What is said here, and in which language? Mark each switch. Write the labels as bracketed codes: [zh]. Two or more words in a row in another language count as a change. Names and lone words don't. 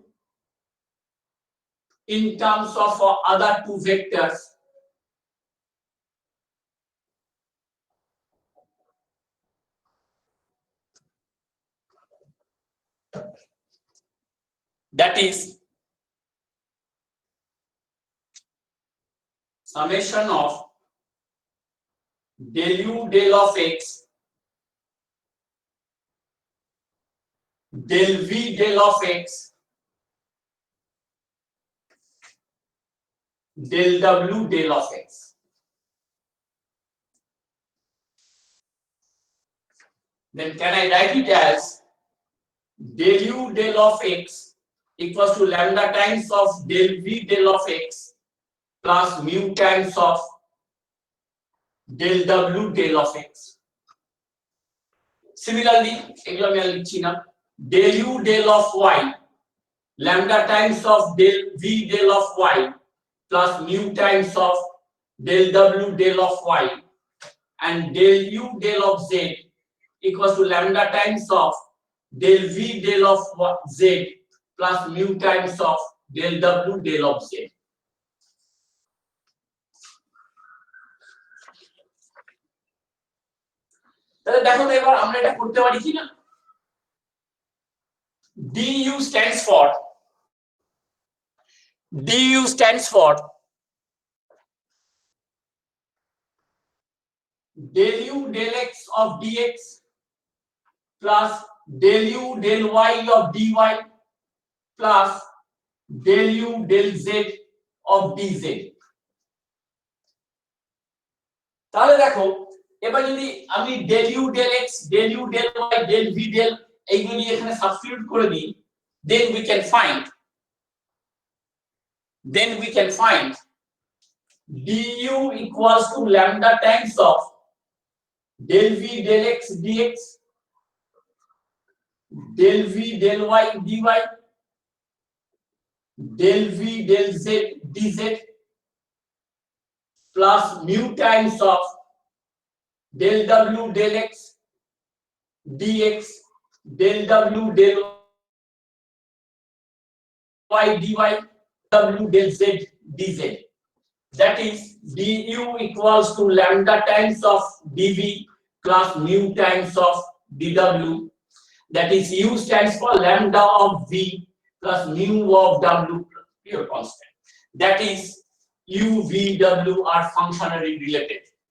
[en] in terms of other two vectors, that is summation of del u del of x, del v del of x, del w del of x. Then can I write it as del u del of x equals to lambda times of del v del of x plus mu times of del w del of x. Similarly, [bn] এগুলো আমি আর লিখছি না, [en] del u del of y, lambda times of del v del of y plus mu times of del w del of y, and del u del of z equals to lambda times of del v del of z plus mu times of del w del of z. [bn] তাহলে দেখো তো এবার আমরা এটা করতে পারি কিনা। [en] du stands for del u del x of dx plus del u del y of dy plus del u del z of dz। [bn] তাহলে দেখো এবার যদি আমি [en] del u del x del u del y del v del [bn] এইগুলো নিয়ে এখানে সাবস্টিটিউট করে দিই, [en] then we can find du equals to lambda times of del v del x dx del v del y dy del v del z dz plus mu times of del w del x dx del w del y dy w del z dz. That is du equals to lambda times of dv plus mu times of dw. That is u stands for lambda of v plus mu of w, pure constant. That is u, v, w are functionally related.